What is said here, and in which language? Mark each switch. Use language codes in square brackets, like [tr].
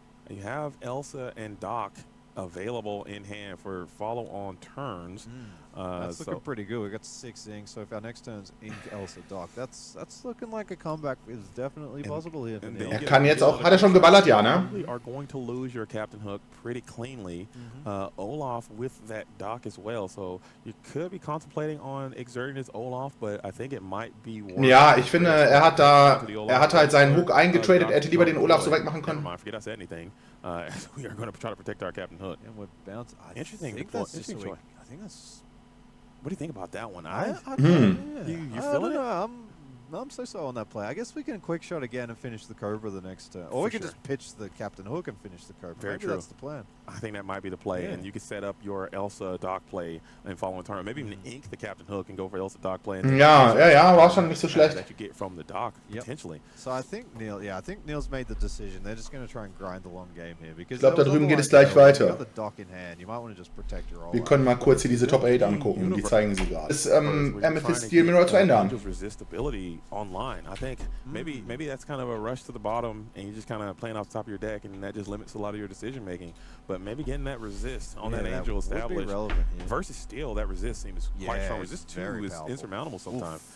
[en] You have Elsa and Doc available in hand for follow-on turns. That's looking pretty good. We got 6 ink, so if our next turn's Ink, Elsa, Doc, that's looking like a comeback is definitely possible here. [de] Er kann jetzt auch, hat er schon geballert, ja, ne? [en] Are going to lose your Captain Hook pretty cleanly. Olaf with that Doc as well, so you could be contemplating on exerting his Olaf, but I think it might be. [de] Ja, ich finde, er hat halt seinen Hook eingetradet. Er hätte lieber den Olaf so wegmachen können. [en] Forget I said anything. We are going to try to protect our Captain Hook. And with bounce, interesting. Interesting choice. I think that's. What do you think about that one? You feeling it? I'm so on that play. I guess we can quick shot again and finish the Cobra the next turn. Or we can just pitch the Captain Hook and finish the Cobra. Very true. That's the plan. I think that might be the play. And you can set up your Elsa Doc play and following turn. Maybe even ink the Captain Hook and go for Elsa Doc play. [de] Ja, war schon nicht so schlecht. [en] That you get from the Doc, potentially. So I think Niel's made the decision. They're just going to try and grind the long game here. Because [de] ich glaube, da drüben geht es gleich weiter. Wir können mal kurz hier diese Top 8 angucken. Die zeigen sie gerade. Das Amethyst Steel Mirror zu ändern. [en] Online. I think maybe that's kind of a rush to the bottom and you're just kind of playing off the top of your deck and that just limits a lot of your decision making. But maybe getting that resist on that Angel established versus Steel, that resist seems quite strong. Resist 2 is insurmountable sometimes.